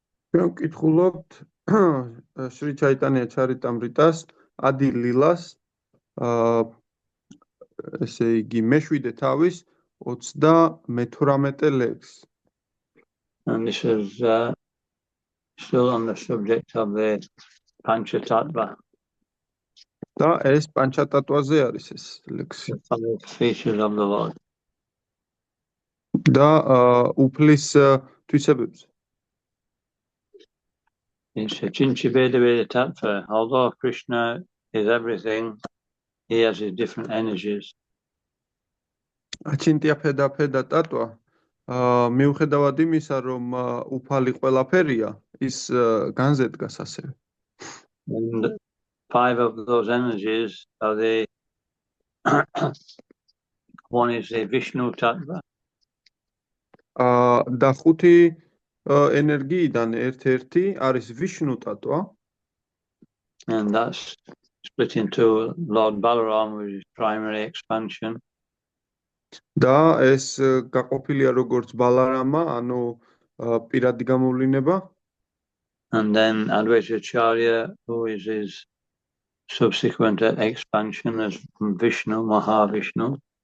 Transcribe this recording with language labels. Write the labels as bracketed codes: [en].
[ka] ჩვენ ვკითხულობთ Sri Chaitanya Charitamritas, Adi Lilas, ესე იგი მეშვიდე თავის 38 ლექს. [en] And this is still on the subject of the Panchatattva. [ka] და ეს პანჩატატვაზე არის ეს ლექსი. [en] The 5 features of the Lord. [ka] და უფლის თვისებებზე. [en] In Chinchi Veda Veda Tattva, although Krishna is everything, he has his different energies. [ka] Achintya Pheda Pheda Tattva, მიუხედავად იმისა, რომ უფალი ყველაფერია, ის განზედგას ასევე. [en] And 5 of those energies are the one is the Vishnu Tattva. [ka] და 5 ენერგიიდან ერთ-ერთი არის Vishnu Tattva. [en] And that's split into Lord Balaram, which is primary expansion. [ka] და ეს გაყოფილია როგორც ბალარამა, ანუ პირადი გამოვლინება. [en] And then Advaita Acharya, who is his subsequent expansion as Vishnu, Mahavishnu.